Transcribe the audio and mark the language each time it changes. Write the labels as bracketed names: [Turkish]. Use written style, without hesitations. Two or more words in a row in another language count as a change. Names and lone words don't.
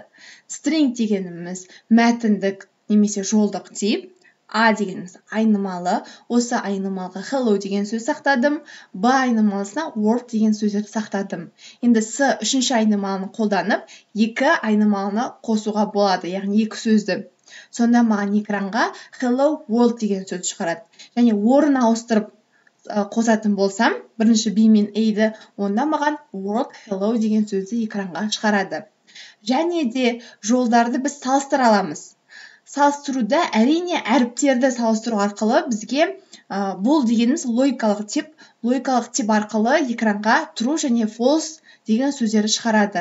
[Kazakh] String дегеніміз мәтіндік немесе жолдық тип, A дегеніміз айнымалы, осы айнымалыға hello деген сөз сақтадым, B айнымалысына word деген сөздерді сақтадым. Енді S үшінші айнымалыны қолданып, екі айнымалыны қосуға болады, яғни екі сөзді. Сонда маған экранға [English] hello world [Kazakh] деген сөз шығарады. Және орын ауыстырып қосатын болсам, бірінші B мен A-ді, онда маған [English] world hello [Kazakh] деген сөзді экранға шығарады. Және де жолдарды біз салыстыра аламыз. Салыстыруда әрине әріптерді салыстыру арқылы бізге бұл дегеніміз логикалық тип арқылы экранға true және false деген сөздерді шығарады.